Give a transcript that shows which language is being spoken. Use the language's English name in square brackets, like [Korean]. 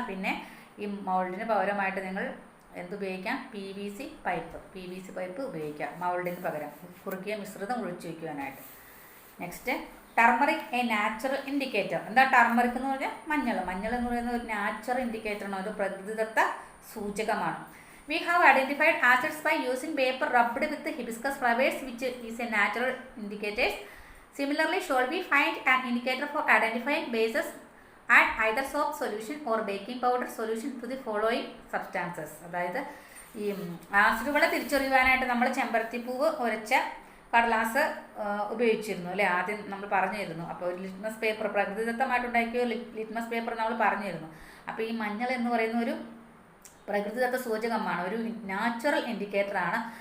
[Malayalam] പിന്നെ ഈ മൗൾഡിന് പകരമായിട്ട് നിങ്ങൾ എന്തുപയോഗിക്കാം? PVC പൈപ്പ് ഉപയോഗിക്കാം മൗൾഡിന് പകരം, കുറുകിയ മിശ്രിതം ഒഴിച്ചു വയ്ക്കുവാനായിട്ട്. [English] Next turmeric a natural indicator. [Malayalam] എന്താ ടർമറിക് എന്ന് പറഞ്ഞാൽ? മഞ്ഞൾ എന്ന് പറയുന്ന ഒരു നാച്ചുറൽ ഇൻഡിക്കേറ്ററാണ്, ഒരു പ്രകൃതിദത്ത സൂചകമാണ്. [English] We have identified acids by using paper rubbed with hibiscus flowers, which is a natural indicator. Similarly, shall we find an indicator for identifying bases? Add either soap solution or baking powder solution to the following substances. [Malayalam] അതായത് ഈ ആസിഡുകളെ തിരിച്ചറിയുവാനായിട്ട് നമ്മൾ ചെമ്പരത്തിപ്പൂവ് ഉരച്ച കടലാസ് ഉപയോഗിച്ചിരുന്നു അല്ലേ, ആദ്യം നമ്മൾ പറഞ്ഞിരുന്നു. അപ്പോൾ ഒരു ലിറ്റ്മസ് പേപ്പർ, പ്രകൃതിദത്തമായിട്ടുണ്ടാക്കിയ ലിറ്റ്മസ് പേപ്പർ നമ്മൾ പറഞ്ഞിരുന്നു. അപ്പോൾ ഈ മഞ്ഞൾ എന്ന് പറയുന്ന ഒരു പ്രകൃതിദത്ത സൂചകമാണ്, ഒരു നാച്ചുറൽ ഇൻഡിക്കേറ്ററാണ്.